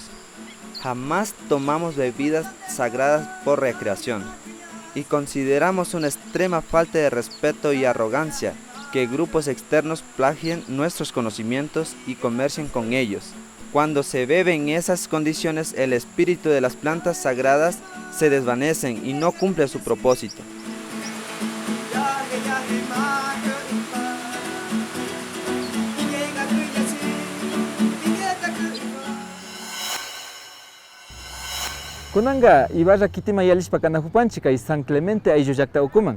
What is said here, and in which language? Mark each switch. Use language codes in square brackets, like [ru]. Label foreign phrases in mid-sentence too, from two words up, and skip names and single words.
[es] Jamás tomamos bebidas sagradas por recreación y consideramos una extrema falta de respeto y arrogancia que grupos externos plagien nuestros conocimientos y comercien con ellos. Cuando se bebe en esas condiciones, el espíritu de las plantas sagradas se desvanecen y no cumple su propósito. [qu] Kunanga ibarra kitima yalishpa kanahupanchi kay San Clemente ayllu llaqta ukuman.